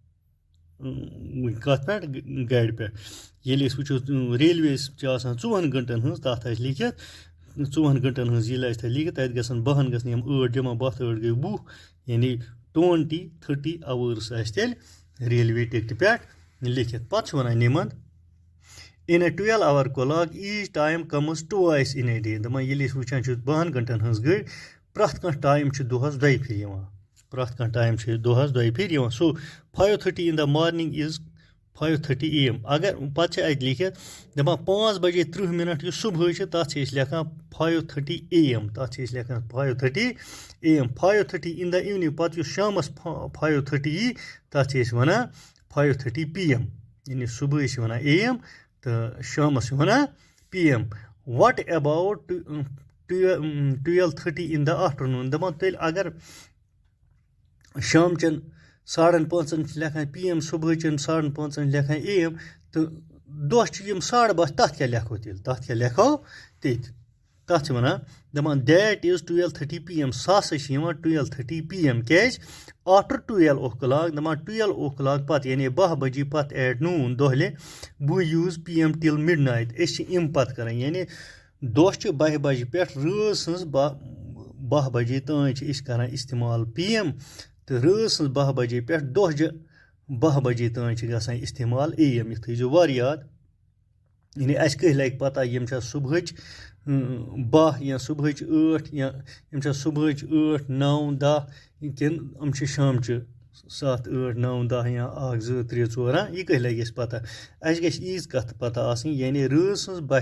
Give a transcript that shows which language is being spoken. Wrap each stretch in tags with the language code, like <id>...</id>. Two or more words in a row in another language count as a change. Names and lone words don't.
<ks>کَتھ پٮ۪ٹھ گاڑِ پٮ۪ٹھ ییٚلہِ أسۍ وٕچھو ریلوے چھِ آسان 4 گھنٹن ہٕنٛز تَتھ آسہِ لیکھِتھ 4 گھنٹن ہٕنٛز ییٚلہِ آسہِ تَتھ لیکھِتھ تَتہِ گژھن 12 گژھن یِم 8 جمع 12 تہٕ 8 گٔے 20 یعنی 20:30 hours آسہِ تیٚلہِ ریلوے ٹِکٹہِ پٮ۪ٹھ لیکھِتھ پَتہٕ چھِ وَنان یِمن</ks> <en>in a 12-hour clock each time comes twice in a day</en> <ks>دَپان ییٚلہِ أسۍ وٕچھان چھِ 12 گھنٹن ہٕنٛز گٔڑۍ پرٛٮ۪تھ کانٛہہ ٹایم چھُ دۄہَس 2 پھِرِ یِوان پرٛٮ۪تھ کانٛہہ ٹایم چھِ دۄہَس 2 پھِرِ یِوان سو</ks> <en>5:30 in the morning is 5:30 AM</en> <ks>اگر پَتہٕ چھِ اَتہِ لیکھِتھ دَپان 5:30 یُس صُبحٲے چھِ تَتھ چھِ أسۍ لیکھان 5:30 AM تَتھ چھِ أسۍ لیکھان 5:30 AM</ks> <en>5:30 in the evening</en> <ks>پَتہٕ یُس شامَس 5:30 یی تَتھ چھِ أسۍ وَنان 5:30 PM یعنی صُبحٲے چھِ وَنان AM تہٕ شامَس چھِ وَنان PM</ks> <en>what about 12:30 in the afternoon</en> <ks>دَپان تیٚلہِ اگر شامچٮ۪ن 5:30 چھِ لیکھان PM صُبحٲچٮ۪ن 5:30 چھِ لیکھان AM تہٕ دۄہ چھِ یِم 12:30 تَتھ کیٛاہ لیکھو تیٚلہِ تَتھ کیٛاہ لیکھو تیٚتہِ تَتھ چھِ وَنان دَپان</ks> <en>that is 12:30 PM</en> <ks>سُہ ہسا چھِ یِوان 12:30 PM کیٛازِ</ks> <en>after 12 o'clock</en> <ks>دَپان 12 o'clock پَتہٕ یعنی 12 بجے پَتہٕ</ks> <en>at noon</en> <ks>دۄہلہِ بہٕ</ks> <en>use PM till mid night</en> <ks>أسۍ چھِ اَمہِ پَتہٕ کَران یعنی دۄہ چھِ 12 بجے پٮ۪ٹھ رٲژ سٕنٛز 12 بجے تانۍ چھِ أسۍ کَران اِستعمال PM تہٕ رٲژ سٕنٛز 12 بجے پٮ۪ٹھ دۄہچہِ 12 بجے تانۍ چھِ گژھان اِستعمال AM یہِ تھٲیزیو واریاہ یاد یعنی اَسہِ کٔہۍ لَگہِ پَتہ یِم چھا صُبحٕچ 12 یا صُبحٕچ 8 یا یِم چھا صُبحٕچ 8 9 10 کِنہٕ یِم چھِ شامچہِ 7 8 9 10 یا 1 2 3 4 یہِ کٔہۍ لَگہِ اَسہِ پَتہ اَسہِ گژھِ ییٖژ کَتھ پَتہ آسٕنۍ یعنی رٲژ سٕنٛز 12</ks>